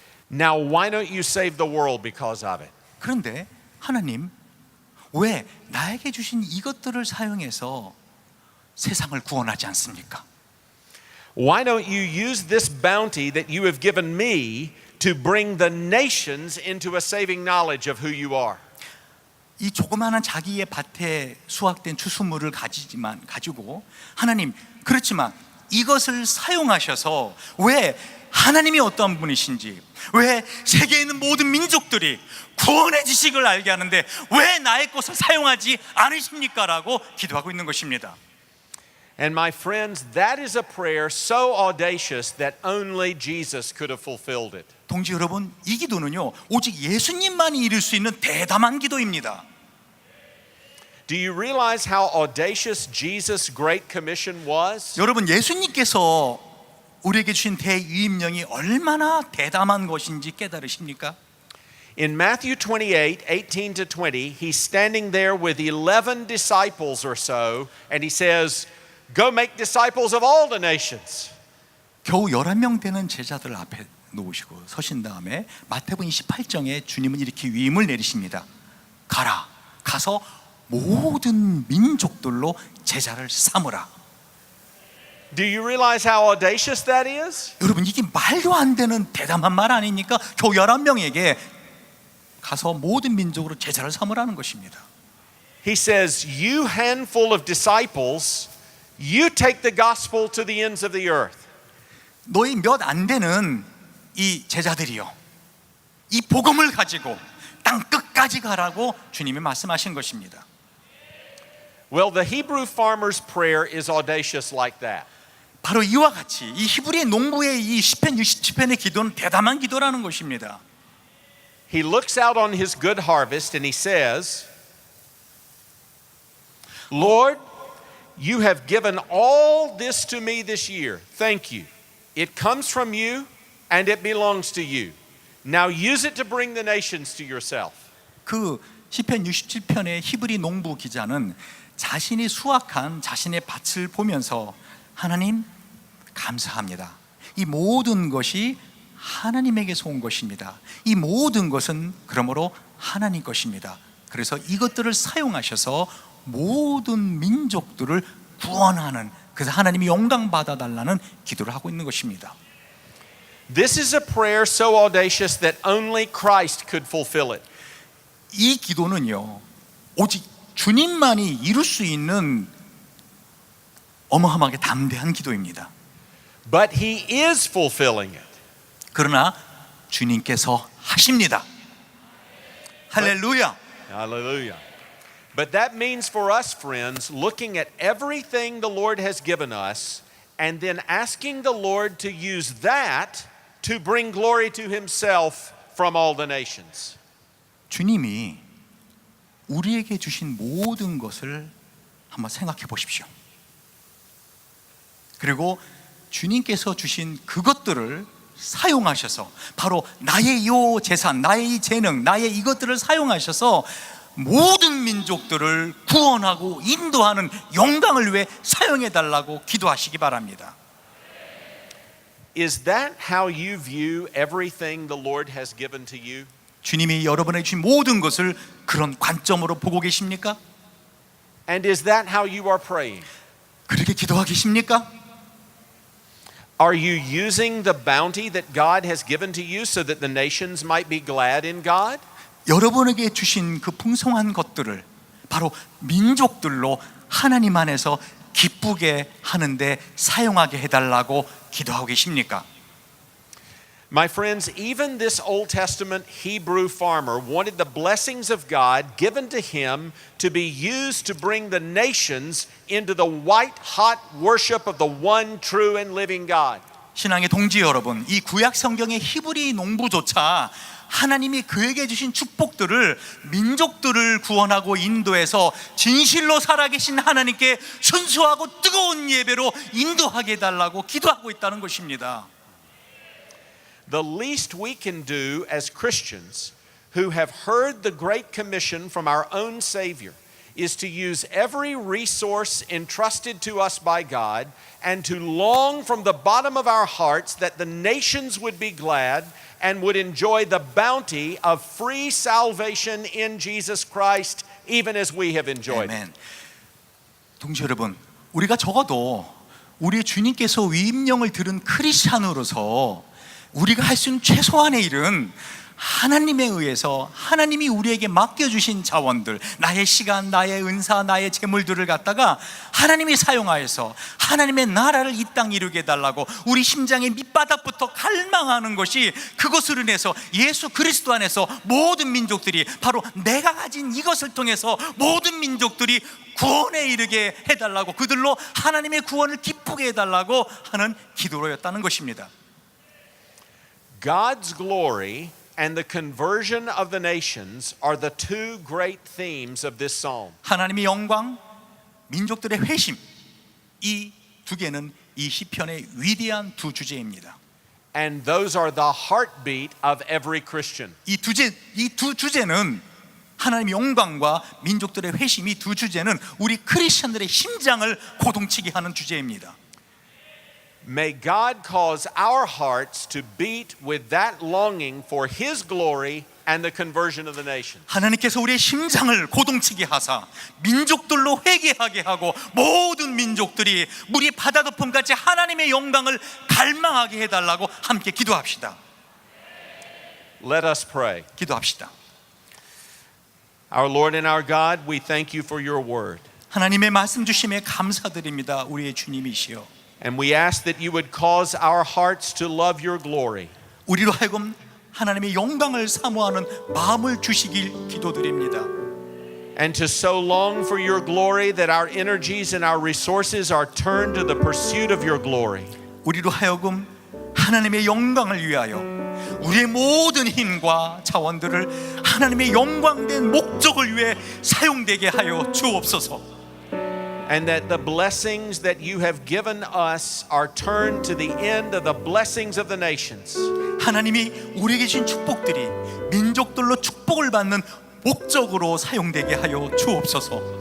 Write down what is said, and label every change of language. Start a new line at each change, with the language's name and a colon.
English: Now why don't you save the world because of it?
Korean: 그런데 하나님, 왜 나에게 주신 이것들을 사용해서 세상을 구원하지 않습니까?
English: Why don't you use this bounty that you have given me to bring the nations into a saving knowledge of who you are?
Korean: 이 조그마한 자기의 밭에 수확된 추수물을 가지고 하나님, 그렇지만 이것을 사용하셔서 왜 하나님이 어떠한 분이신지, 왜 세계에 있는 모든 민족들이 구원의 지식을 알게 하는데 왜 나의 것을 사용하지 않으십니까? 라고 기도하고 있는 것입니다.
English: And my friends, that is a prayer so audacious that only Jesus could have fulfilled it.
Korean: 동지 여러분, 이 기도는요 오직 예수님만이 이룰 수 있는 대담한 기도입니다.
English: Do you realize how audacious Jesus' Great Commission was?
Korean: 여러분, 예수님께서 우리에게 주신 대위임령이 얼마나 대담한 것인지 깨달으십니까?
English: In Matthew 28, 18 to 20, he's standing there with 11 disciples or so, and he says, "Go make disciples of all the nations."
Korean: 겨우 11명 되는 제자들 앞에 놓으시고 서신 다음에 마태복음 28장에 주님은 이렇게 위임을 내리십니다. 가서 모든 민족들로 제자를 삼으라.
English: Do you realize how audacious that is?
Korean: 여러분, 이게 말도 안 되는 대담한 말 아닙니까? 겨우 11명에게 가서 모든 민족으로 제자를 삼으라는 것입니다.
English: He says, "You handful of disciples, you take the gospel to the ends of the earth."
Korean: 너희 몇 안 되는 이 제자들이요, 이 복음을 가지고 땅 끝까지 가라고 주님이 말씀하신 것입니다.
English: Well, the Hebrew farmer's prayer is audacious like that.
Korean: 바로 이와 같이 이 히브리 농부의 이 시편 67편의 기도는 대담한 기도라는 것입니다.
English: He looks out on his good harvest and he says, "Lord, you have given all this to me this year. Thank you. It comes from you and it belongs to you. Now use it to bring the nations to yourself."
Korean: 그 시편 67편의 히브리 농부 기자는 자신이 수확한 자신의 밭을 보면서 하나님 감사합니다. 이 모든 것이 하나님에게서 온 것입니다. 이 모든 것은 그러므로 하나님 것입니다. 그래서 이것들을 사용하셔서 모든 민족들을 구원하는, 그래서 하나님이 영광 받아달라는 기도를 하고 있는 것입니다.
English: This is a prayer so audacious that only Christ could fulfill it.
Korean: 이 기도는요 오직 주님만이 이룰 수 있는 어마어마하게 담대한 기도입니다. But he is fulfilling it. 그러나 주님께서 하십니다. 할렐루야.
English: Hallelujah. But that means for us, friends, looking at everything the Lord has given us and then asking the Lord to use that to bring glory to himself from all the nations.
Korean: 주님이 우리에게 주신 모든 것을 한번 생각해 보십시오. 그리고 주님께서 주신 그것들을 사용하셔서 바로 나의 이 재산, 나의 이 재능, 나의 이것들을 사용하셔서 모든 민족들을 구원하고 인도하는 영광을 위해 사용해 달라고 기도하시기 바랍니다.
English: Is that how you view everything the Lord has given to you?
Korean: 주님이 여러분에게 주신 모든 것을 그런 관점으로 보고 계십니까?
English: And is that how you are praying?
Korean: 그렇게 기도하고 계십니까?
English: Are you using the bounty that God has given to you so that the nations might be glad in God?
Korean: 여러분에게 주신 그 풍성한 것들을 바로 민족들로 하나님 안에서 기쁘게 하는데 사용하게 해달라고 기도하고 계십니까?
English: My friends, even this Old Testament Hebrew farmer wanted the blessings of God given to him to be used to bring the nations into the white-hot worship of the one true and living God.
Korean: 신앙의 동지 여러분, 이 구약 성경의 히브리 농부조차 하나님이 그에게 주신 축복들을 민족들을 구원하고 인도해서 진실로 살아계신 하나님께 순수하고 뜨거운 예배로 인도하게 해달라고 기도하고 있다는 것입니다.
English: The least we can do as Christians who have heard the Great Commission from our own Savior is to use every resource entrusted to us by God and to long from the bottom of our hearts that the nations would be glad and would enjoy the bounty of free salvation in Jesus Christ even as we have enjoyed it.
Korean: 아멘. 동지 여러분, 우리가 적어도 우리 주님께서 위임령을 들은 크리스찬으로서 우리가 할 수 있는 최소한의 일은 하나님에 의해서 하나님이 우리에게 맡겨주신 자원들, 나의 시간, 나의 은사, 나의 재물들을 갖다가 하나님이 사용하여서 하나님의 나라를 이 땅 이루게 해달라고 우리 심장의 밑바닥부터 갈망하는 것이, 그것을 인해서 예수 그리스도 안에서 모든 민족들이, 바로 내가 가진 이것을 통해서 모든 민족들이 구원에 이르게 해달라고, 그들로 하나님의 구원을 기쁘게 해달라고 하는 기도로였다는 것입니다.
English: God's glory and the conversion of the nations are the two great themes of this psalm.
Korean: 하나님의 영광, 민족들의 회심, 이 두 개는 이 시편의 위대한 두 주제입니다.
English: And those are the heartbeat of every Christian.
Korean: 이 두 주제는, 하나님의 영광과 민족들의 회심, 이 두 주제는 우리 크리스천들의 심장을 고동치게 하는 주제입니다.
English: May God cause our hearts to beat with that longing for His glory and the conversion of the nations.
Korean: 하나님께서 우리의 심장을 고동치게 하사 민족들로 회개하게 하고 모든 민족들이 물이 바다 거품같이 하나님의 영광을 갈망하게 해달라고 함께 기도합시다.
English: Let us pray.
Korean: 기도합시다.
English: Our Lord and our God, we thank you for your word.
Korean: 하나님의 말씀 주심에 감사드립니다. 우리의 주님이시여,
English: And we ask that you would cause our hearts to love your glory.
Korean: 우리로 하여금 하나님의 영광을 사모하는 마음을 주시길 기도드립니다.
English: And to so long for your glory that our energies and our resources are turned to the pursuit of your glory.
Korean: 우리로 하여금 하나님의 영광을 위하여 우리의 모든 힘과 자원들을 하나님의 영광된 목적을 위해 사용되게 하여 주옵소서.
English: And that the blessings that you have given us are turned to the end of the blessings of the nations.
Korean: 하나님이 우리에게 주신 축복들이 민족들로 축복을 받는 목적으로 사용되게 하여 주옵소서.